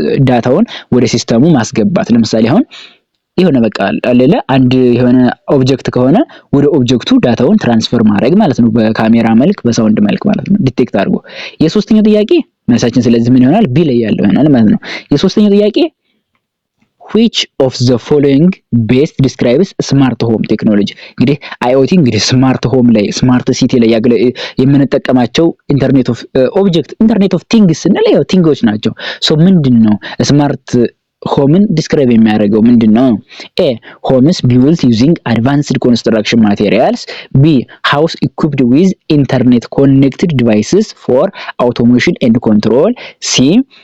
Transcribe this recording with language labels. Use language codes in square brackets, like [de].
[am] ዳታውን ወደ ሲስተሙ ማስገባት። ለምሳሌ አሁን የሆነ በቃ አለለ አንድ የሆነ ኦብጀክት ከሆነ ወደ ኦብጀክቱ ዳታውን ትራንስፈር ማድረግ ማለት ነው፣ በካሜራ መልክ በሳውንድ መልክ ማለት ነው ዲቴክት አድርጎ። የሶስተኛው ጥያቄ መልሳችን ስለዚህ ምን ይሆናል? ቢ ላይ ያለው ይሆናል ማለት ነው። የሶስተኛው ጥያቄ [en] which of the following best describes smart home technology? [am] እንግዲህ IoT እንግዲህ ስማርት ሆም ላይ ስማርት ሲቲ ላይ የምንጠቀማቸው ኢንተርኔት ኦፍ ቲንግስ ስንል ያው ቲንጎች ናቸው። ምንድነው ስማርት ሆምን ዲስክራይብ የሚያደርገው ምንድነው? [en] A. homes built using advanced construction materials. B. house equipped with internet connected devices for automation and control. C.